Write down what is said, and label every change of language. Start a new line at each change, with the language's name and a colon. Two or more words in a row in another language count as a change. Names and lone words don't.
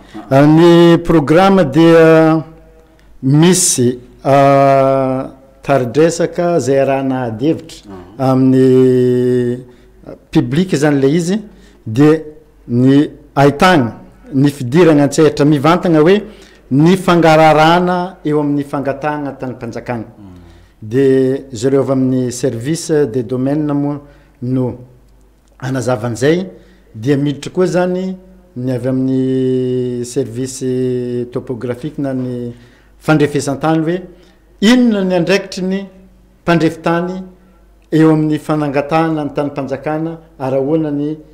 Malagasy: ny programme dia misy taridresaka zay arahana adevitra amin'ny public zany le izy dia ny ahitana ny fidirana antsehatra mivantana hoe ny fangararana eo amin'ny fangatahana tany mpanjakana dia zareo avy amin'ny
French: service des domaines
Malagasy: moa no anazavan'izay dia miditra koa zany ny avy amin'ny
French: service topographique
Malagasy: na ny fandrefesantany hoe inona ny andraikitry ny mpandrefitany eo amin'ny fanangatahana ny tany mpanjakana arahoana ny